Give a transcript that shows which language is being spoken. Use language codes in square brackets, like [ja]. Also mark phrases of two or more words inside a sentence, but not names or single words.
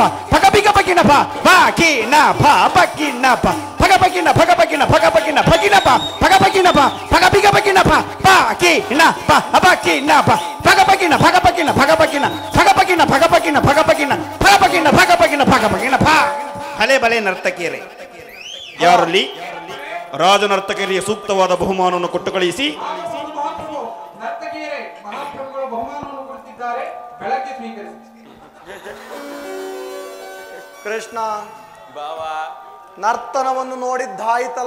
[kn] ಪಗ ಬಿಗ ಪಗಿನಪ ಪಾಕಿನಪ ಪಗಿನಪ ಪಗ ಪಗಿನ ಪಗ ಪಗಿನ ಪಗ ಪಗಿನ ಪಗಿನಪ ಪಗ ಪಗಿನಪ ಪಗ ಬಿಗ ಪಗಿನಪ ಪಾಕಿನಪ ಅಪಕಿನಪ ಪಗ ಪಗಿನ ಪಗ ಪಗಿನ ಪಗ ಪಗಿನ ಪಗ ಪಗಿನ ಪಗ ಪಗಿನ ಪಗ ಪಗಿನ ಪಗ ಪಗಿನ ಪಗ ಪಗಿನ ಪಗ ಪಗಿನ ಪ ಹಲೆ ಬಲೆ ನರ್ತಕಿಯರೇ, ಯಾರಲ್ಲಿ ರಾಜ ನರ್ತಕಿಯರಿಗೆ ಸೂಕ್ತವಾದ ಬಹುಮಾನವನ್ನು ಕೊಟ್ಟು ಕಳಿಸಿ. ನರ್ತಕಿಯರೇ, ಮಹಾಪ್ರಭುಗಳು ಬಹುಮಾನವನ್ನು ಕೊಡುತ್ತಿದ್ದಾರೆ, ಬೆಳಗ್ಗೆ ಸ್ವೀಕರಿಸಿ. ಕೃಷ್ಣ, ಬಾವ. ನರ್ತನವನ್ನು ನೋಡಿದ್ದಾಯ್ತಲ್ಲ,